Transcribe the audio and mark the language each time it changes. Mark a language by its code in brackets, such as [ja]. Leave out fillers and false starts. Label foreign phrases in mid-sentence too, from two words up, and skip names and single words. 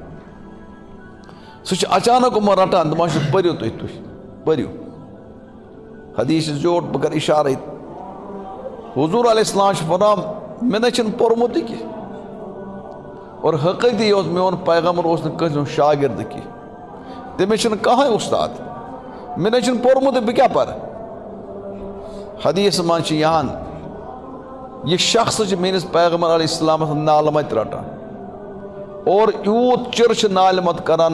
[ks] سُہ اچانک یِمن رٹان دپان پٔرِو تُہۍ پٔرِو حدیث زیوٹھ بہٕ کرٕ اِشارے حضور [ar] علیہ السلام [ks] چھُ ونان مےٚ نَے چھُنہٕ پوٚرمُتٕے کینٛہہ اور حقیقی اوس میون پیغمبر اوس نہٕ کٲنٛسہِ ہُنٛد شاگرد کینٛہہ تٔمِس چھُنہٕ کٕہٕنۍ اُستاد مےٚ نَے چھُنہٕ پوٚرمُتٕے بہٕ کیٛاہ پرٕ حدیث منٛز چھِ یِوان [ur] یہ شخص [ks] میٲنِس پیغمبر [ar] علیہ السلامس [ks] نالہٕ مت رٹان اور یوٗت چِر چھُ نالہِ مت کران